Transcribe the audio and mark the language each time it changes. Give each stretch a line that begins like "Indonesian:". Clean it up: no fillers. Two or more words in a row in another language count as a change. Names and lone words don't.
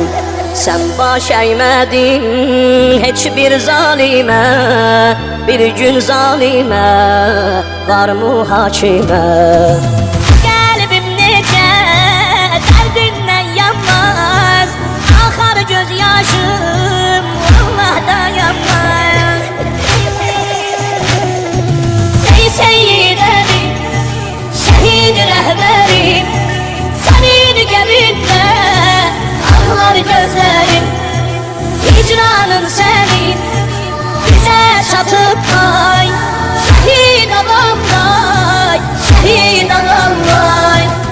Turkish: Sen baş eğmedin heç bir zalimə, bir gün zalimə var muhakimə.
Azerbaijani: Qəlbim necə dərdindən yanmaz, axar göz yaşım Allah dayanmaz.
Turkish: Ey seyyidelim, şehid rehberim, senin geminde ağlar gözlerim.
Azerbaijani: Hicranın senin bize çatıp ay, şehid adam vay, şehid adam vay.